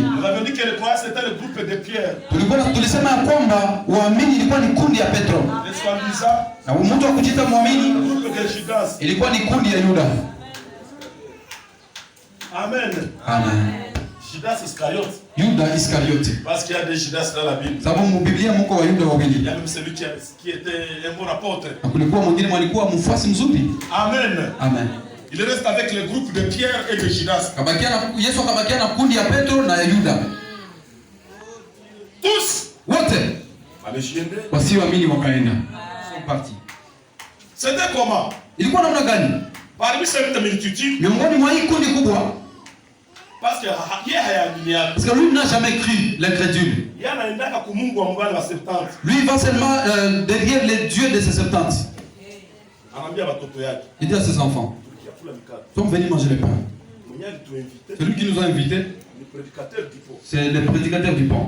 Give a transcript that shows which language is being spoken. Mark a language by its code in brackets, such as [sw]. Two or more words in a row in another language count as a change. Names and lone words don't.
[fr] Nous avons dit que le croyant c'était le groupe de Pierre. [sw] Tulisema ya kwamba waamini ilikuwa ni kundi ya Petro. [fr] Les soi-disant. [sw] Na mtu wa kujiita muamini [fr] Le groupe de Judas. [sw] ilikuwa ni kundi ya Yuda. Amen. Amen. [fr] Judas Iscariote. [sw] Yuda Iskariote. [fr] Parce qu'il y a des Judas dans la Bible. [sw] Sababu mu Biblia mko wa Yuda [fr] Il y [sw] wawili. [fr] a même celui qui était un bon apôtre. [sw] Na kulikuwa mwingine alikuwa mfuasi mzuri. Amen. Amen. [fr] Il reste avec le groupe de Pierre et de Judas. [sw] Yesu akabakia na kundi ya Petro na ya Yuda. [fr] Tous [sw] Wote wasioamini wakaenda. [fr] Sont partis. C'était comment? [sw] Ilikuwa namna gani? [fr] Parmi cette multitude, [sw] Miongoni mwa hii kundi kubwa, [fr] parce que parce que lui n'a jamais cru, l'incrédule. Lui il va seulement derrière les dieux de ses 70. Il dit à ses enfants, nous sommes venus manger le pain. C'est lui qui nous a invités. C'est le prédicateur du pain.